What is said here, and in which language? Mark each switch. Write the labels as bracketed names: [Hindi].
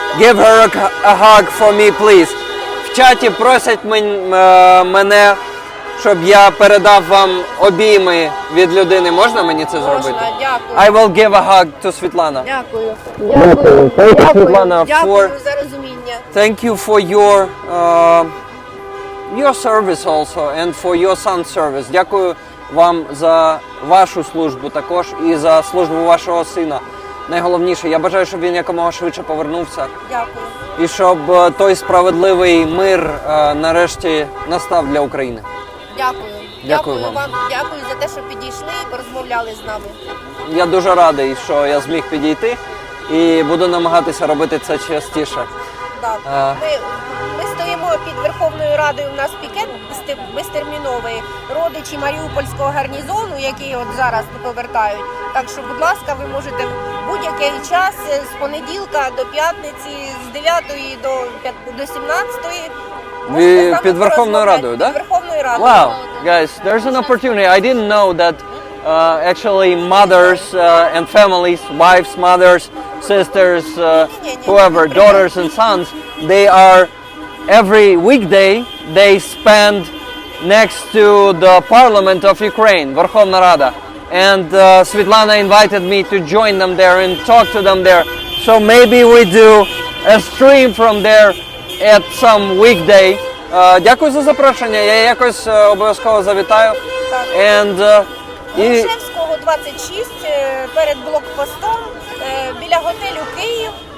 [English] Give her a hug for me, please. [Ukrainian] В чаті просять мене, щоб я передав вам обійми від людини. Можна мені це зробити? Можна, дякую. [English] I will give a hug to Svetlana. [Ukrainian] Дякую. [English] Svetlana, [Ukrainian] Дякую за розуміння. [English] Thank you for your service also and for your son's service. [Ukrainian] Дякую вам за вашу службу також і за службу вашого сина. Найголовніше, я бажаю, щоб він якомога швидше повернувся. Дякую. І щоб той справедливий мир нарешті настав для України. Дякую. Дякую вам. Дякую за те, що підійшли і порозмовляли з нами. Я дуже радий, що я зміг підійти і буду намагатися робити це частіше. Так. Ми стоїмо під Верховною Радою, у нас пікет безтерміновий, родичі Маріупольського гарнізону, які от зараз повертають. Так що, будь ласка, ви можете в будь-який час з понеділка до п'ятниці, з 9 до 17. Під Верховною Радою, так? Під Верховною Радою. [English] Wow, guys, there's an opportunity. I didn't know that actually mothers and families, wives, mothers, sisters, whoever, daughters and sons, they are every weekday they spend next to the Parliament of Ukraine, Verkhovna Rada. And Svetlana invited me to join them there and talk to them there. So maybe we do a stream from there at some weekday. [Ukrainian] Дякую за запрошення, я якось обов'язково завітаю. [English] And [Ukrainian] Грушевського 26 перед блокпостом біля готелю Київ.